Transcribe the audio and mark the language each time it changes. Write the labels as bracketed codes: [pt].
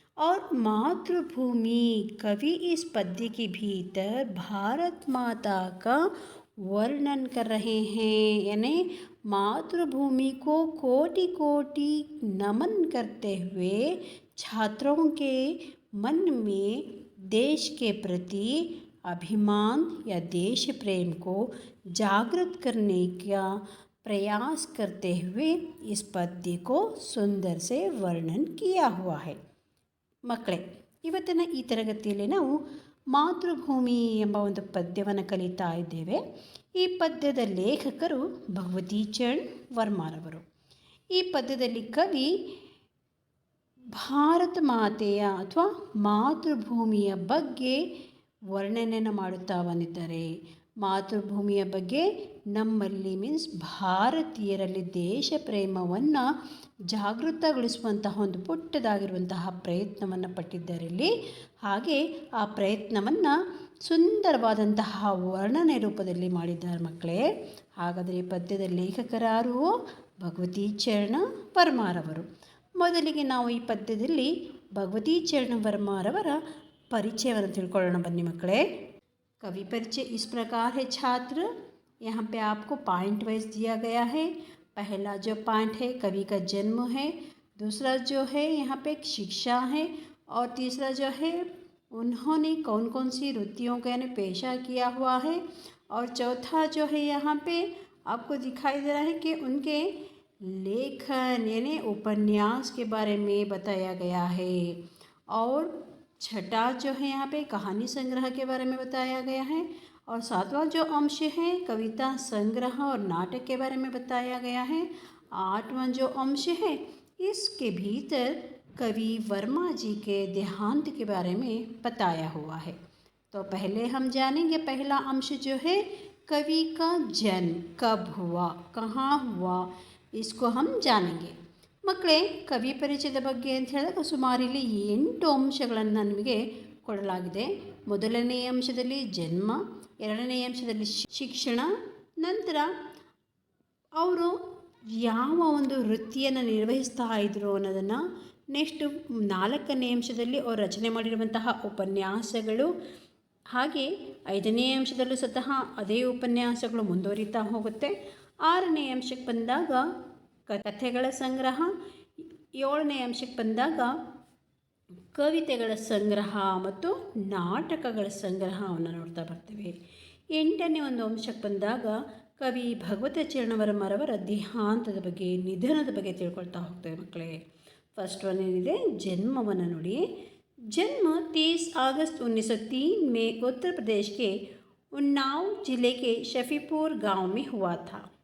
[hi] और मातृभूमि कवि इस पद्य के भीतर भारत माता का वर्णन कर रहे हैं, यानी मातृभूमि को कोटि कोटि नमन करते हुए छात्रों के मन में देश के प्रति अभिमान या देश प्रेम को जागृत करने का प्रयास करते हुए इस पद्य को सुंदर से वर्णन किया हुआ है। [kn] ಮಕ್ಕಳೇ, ಇವತ್ತಿನ ಈ ತರಗತಿಯಲ್ಲಿ ನಾವು ಮಾತೃಭೂಮಿ ಎಂಬ ಒಂದು ಪದ್ಯವನ್ನು ಕಲಿತಾ ಇದ್ದೇವೆ. ಈ ಪದ್ಯದ ಲೇಖಕರು ಭಗವತಿ ಚರಣ್ ವರ್ಮಾರವರು. ಈ ಪದ್ಯದಲ್ಲಿ ಕವಿ ಭಾರತ ಮಾತೆಯ ಅಥವಾ ಮಾತೃಭೂಮಿಯ ಬಗ್ಗೆ ವರ್ಣನೆಯನ್ನು ಮಾಡುತ್ತಾ ಬಂದಿದ್ದಾರೆ. ಮಾತೃಭೂಮಿಯ ಬಗ್ಗೆ ನಮ್ಮಲ್ಲಿ ಮೀನ್ಸ್ ಭಾರತೀಯರಲ್ಲಿ ದೇಶ ಪ್ರೇಮವನ್ನು ಜಾಗೃತಗೊಳಿಸುವಂತಹ ಒಂದು ಪುಟ್ಟದಾಗಿರುವಂತಹ ಪ್ರಯತ್ನವನ್ನು ಪಟ್ಟಿದ್ದಾರೆ ಇಲ್ಲಿ. ಹಾಗೆ ಆ ಪ್ರಯತ್ನವನ್ನು ಸುಂದರವಾದಂತಹ ವರ್ಣನೆ ರೂಪದಲ್ಲಿ ಮಾಡಿದ್ದಾರೆ ಮಕ್ಕಳೇ. ಹಾಗಾದರೆ ಈ ಪದ್ಯದ ಲೇಖಕರಾರು ಭಗವತಿ ಚರಣ ವರ್ಮಾರವರು. ಮೊದಲಿಗೆ ನಾವು ಈ ಪದ್ಯದಲ್ಲಿ ಭಗವತಿ ಚರಣ ವರ್ಮಾರವರ परिचय तिलकोण बन्नी मकड़े. [hi] कवि परिचय इस प्रकार है छात्र, यहाँ पे आपको पॉइंट वाइज दिया गया है. पहला जो पॉइंट है कवि का जन्म है, दूसरा जो है यहाँ पे शिक्षा है, और तीसरा जो है उन्होंने कौन कौन सी वृत्तियों का यानी पेशा किया हुआ है, और चौथा जो है यहाँ पे आपको दिखाई दे रहा है कि उनके लेखन यानी उपन्यास के बारे में बताया गया है, और छठा जो है यहाँ पे कहानी संग्रह के बारे में बताया गया है, और सातवां जो अंश है कविता संग्रह और नाटक के बारे में बताया गया है। आठवां जो अंश है इसके भीतर कवि वर्मा जी के देहांत के बारे में बताया हुआ है. तो पहले हम जानेंगे पहला अंश जो है कवि का जन्म कब हुआ, कहाँ हुआ, इसको हम जानेंगे. [kn] ಮಕ್ಕಳೇ, ಕವಿ ಪರಿಚಯದ ಬಗ್ಗೆ ಅಂತ ಹೇಳಿದಾಗ ಸುಮಾರು ಇಲ್ಲಿ 8 ಅಂಶಗಳನ್ನು ನಮಗೆ ಕೊಡಲಾಗಿದೆ. ಮೊದಲನೇ ಅಂಶದಲ್ಲಿ ಜನ್ಮ, ಎರಡನೇ ಅಂಶದಲ್ಲಿ ಶಿಕ್ಷಣ, ನಂತರ ಅವರು ಯಾವ ಒಂದು ವೃತ್ತಿಯನ್ನು ನಿರ್ವಹಿಸ್ತಾ ಇದ್ರು ಅನ್ನೋದನ್ನು, ನೆಕ್ಸ್ಟು 4ನೇ ಅಂಶದಲ್ಲಿ ಅವರು ರಚನೆ ಮಾಡಿರುವಂತಹ ಉಪನ್ಯಾಸಗಳು, ಹಾಗೆ 5ನೇ ಅಂಶದಲ್ಲೂ ಸತಃ ಅದೇ ಉಪನ್ಯಾಸಗಳು ಮುಂದುವರಿತಾ ಹೋಗುತ್ತೆ. 6ನೇ ಅಂಶಕ್ಕೆ ಬಂದಾಗ ಕಥೆಗಳ ಸಂಗ್ರಹ, 7ನೇ ಅಂಶಕ್ಕೆ ಬಂದಾಗ ಕವಿತೆಗಳ ಸಂಗ್ರಹ ಮತ್ತು ನಾಟಕಗಳ ಸಂಗ್ರಹವನ್ನು ನೋಡ್ತಾ ಬರ್ತೀವಿ. 8ನೇ ಒಂದು ಅಂಶಕ್ಕೆ ಬಂದಾಗ ಕವಿ ಭಗವತಿ ಚರಣ ವರ್ಮರವರ ದೇಹಾಂತದ ಬಗ್ಗೆ, ನಿಧನದ ಬಗ್ಗೆ ತಿಳ್ಕೊಳ್ತಾ ಹೋಗ್ತೇವೆ ಮಕ್ಕಳೇ. [en] first one [kn] ಏನಿದೆ, ಜನ್ಮವನ್ನು ನೋಡಿ. [hi] जन्म 30 अगस्त 1903 में उत्तर प्रदेश के उन्नाव जिले के शफीपुर गांव में हुआ था.